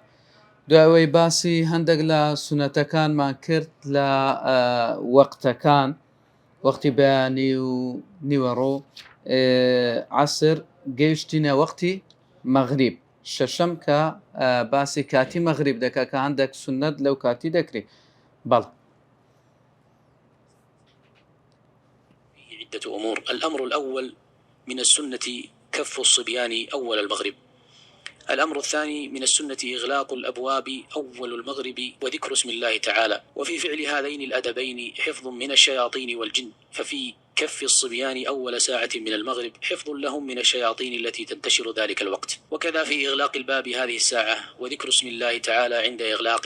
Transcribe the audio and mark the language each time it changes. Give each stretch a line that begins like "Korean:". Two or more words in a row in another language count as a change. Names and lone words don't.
Central Kurdish: دوای باسی هەندێک لە سونەتەکانمان کرد لە وەقتەکان، وەختی بەیانی و نیوەڕۆ، عەسر گەیشتینە وەختی مەغریب، شەشەم کە باسی کاتی مەغریب دەکا کە هەندێک سونەت لەو کاتی دەکرێت. بەڵ
Arabic: عدة أمور. الأمر الأول من السنة كف الصبيان أول المغرب. الأمر الثاني من السنة إغلاق الأبواب أول المغرب وذكر اسم الله تعالى. وفي فعل هذين الأدبين حفظ من الشياطين والجن، ففي كف الصبيان أول ساعة من المغرب حفظ لهم من الشياطين التي تنتشر ذلك الوقت، وكذا في إغلاق الباب هذه الساعة وذكر اسم الله تعالى عند إغلاقه.